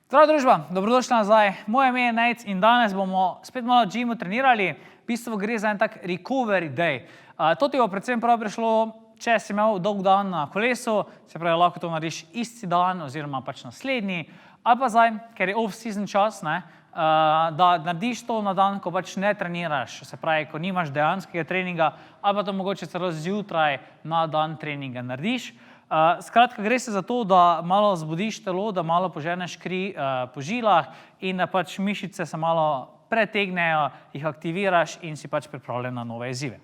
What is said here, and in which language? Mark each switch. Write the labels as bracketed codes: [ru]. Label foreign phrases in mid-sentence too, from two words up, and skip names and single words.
[sl] Zdravo družba, dobrodošli nazaj. Moje ime je Nejc in danes bomo spet malo v gymu trenirali. V bistvu gre za en tak [en] recovery day. [sl] To ti bo predvsem prav prišlo, če si imel dolg dan na kolesu, se pravi, lahko to narediš isti dan oziroma pač naslednji, ali pa zdaj, ker je off-season čas, da narediš to na dan, ko pač ne treniraš, se pravi, ko nimaš dejanskega treninga, ali pa to mogoče celo zjutraj na dan treninga narediš. Skratka, gre se za to, da malo zbudiš telo, da malo poženeš kri po žilah in da pač mišice se malo pretegnejo, jih aktiviraš in si pač pripravljen na nove izzive.